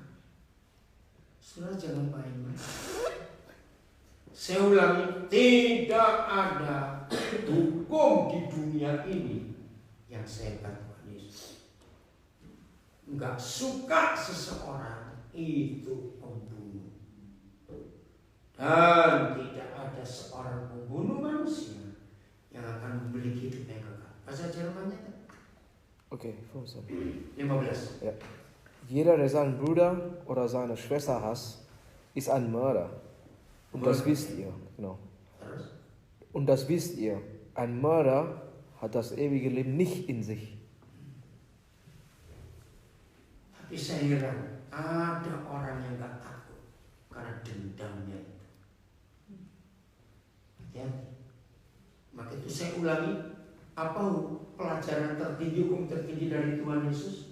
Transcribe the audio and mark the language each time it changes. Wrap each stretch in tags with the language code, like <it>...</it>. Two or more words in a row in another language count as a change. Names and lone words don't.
<id>Saudara jangan main-main. Saya ulangi, tidak ada hukum di dunia ini yang sehat Tuhan Yesus. Enggak suka seseorang itu pembunuh. Dan tidak ada seorang pembunuh manusia yang akan memiliki hidup yang kekal. Bahasa Jermannya kan? Okay, 15. 15.</id> <de>Ja. Jeder, der seinen Bruder oder seine Schwester hasst, ist ein Mörder. Und das wisst ihr. Genau. Und das wisst ihr. Ein Mörder hat das ewige Leben nicht in sich.</de> <id>Tapi saya heran, ada orang yang gak takut karena dendamnya itu. Ya. Maka itu saya ulangi, apa pelajaran tertinggi, hukum tertinggi dari Tuhan Yesus?</id>